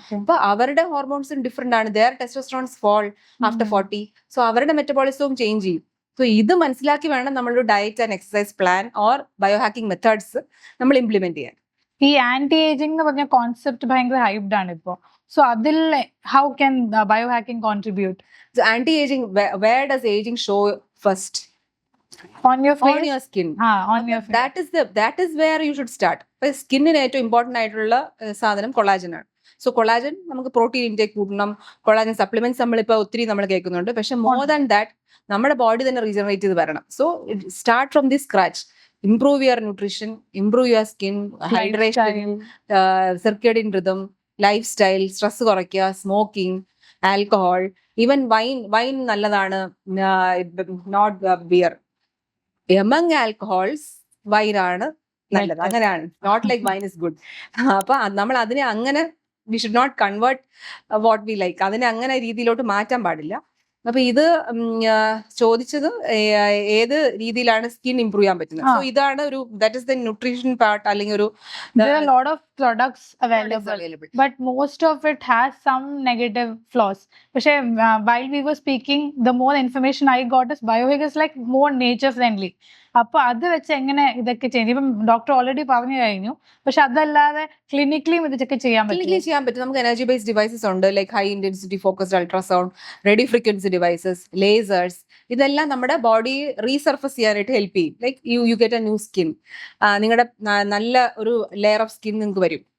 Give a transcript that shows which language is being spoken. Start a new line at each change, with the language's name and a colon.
Malayalam: അപ്പൊ അവരുടെ ഹോർമോൺസും ഡിഫറെന്റ് ആണ്.
English: Their testosterones fall after 40.
Malayalam: സോ അവരുടെ മെറ്റബോളിസവും ചേഞ്ച് ചെയ്യും. സോ ഇത് മനസ്സിലാക്കി വേണം നമ്മളൊരു diet and exercise plan or bio hacking methods നമ്മൾ ഇംപ്ലിമെന്റ് ചെയ്യാൻ. ഈ ആന്റി ഏജിംഗ് എന്ന് പറഞ്ഞ കോൺസെപ്റ്റ് ഭയങ്കര ഹൈപ്ഡ് ആണ് ഇപ്പോ.
English: So അതിൽ how can biohacking contribute? So anti-aging, where does aging show first? On your face? On your skin. On your face. That is where you should start.
Malayalam: സ്കിന്നിന് ഏറ്റവും important ആയിട്ടുള്ള സാധനം കൊളാജൻ ആണ്. So collagen നമുക്ക് protein intake കൂട്ടണം. Collagen supplements നമ്മളിപ്പോൾ ഒത്തിരി നമ്മൾ കേൾക്കുന്നുണ്ട്. പക്ഷെ
English: more than that
Malayalam: നമ്മുടെ ബോഡി തന്നെ റീജനറേറ്റ് ചെയ്ത് വരണം.
English: So start from the scratch. Improve your nutrition, improve your skin, hydration, circadian rhythm,
Malayalam: life style, stress കുറയ്ക്കുക, സ്മോക്കിംഗ്, ആൽക്കഹോൾ, ഈവൻ വൈൻ നല്ലതാണ്, നോട്ട് ബിയർ. എമംഗ് ആൽക്കഹോൾസ് വൈനാണ് നല്ലത്,
English: Better. അങ്ങനെയാണ്. Not like wine is good.
Malayalam: അപ്പൊ നമ്മൾ അതിനെ അങ്ങനെ
English: we should not convert what we like,
Malayalam: അതിനെ അങ്ങനെ രീതിയിലോട്ട് മാറ്റാൻ പാടില്ല. അപ്പൊ ഇത് ചോദിച്ചത് ഏത് രീതിയിലാണ് സ്കിൻ ഇംപ്രൂവ് ചെയ്യാൻ പറ്റുന്നത്. സോ ഇതാണ് ഒരു
English: that is the nutrition part,
Malayalam: അല്ലെങ്കിൽ ഒരു
English: There are a lot of products available, but most of it has some negative flaws. പക്ഷേ while we were speaking, the more information I got is biohack is like more nature friendly.
Malayalam: അപ്പൊ അത് വെച്ച് എങ്ങനെ ഇതൊക്കെ ചെയ്യും? ഇപ്പം doctor already പറഞ്ഞു കഴിഞ്ഞു, പക്ഷെ അതല്ലാതെ ക്ലിനിക്കലിയും ഇതൊക്കെ ചെയ്യാൻ പറ്റും. നമുക്ക് എനർജി ബേസ്ഡ് ഡിവൈസസ് ഉണ്ട്, like high intensity focused ultrasound, radio frequency devices, ലേസേഴ്സ്. ഇതെല്ലാം നമ്മുടെ ബോഡി റീസർഫസ് ചെയ്യാനായിട്ട് ഹെൽപ്പ് ചെയ്യും.
English: like you get a new skin,
Malayalam: നിങ്ങളുടെ നല്ല ഒരു ലെയർ ഓഫ് സ്കിൻ നിങ്ങൾക്ക് വരും.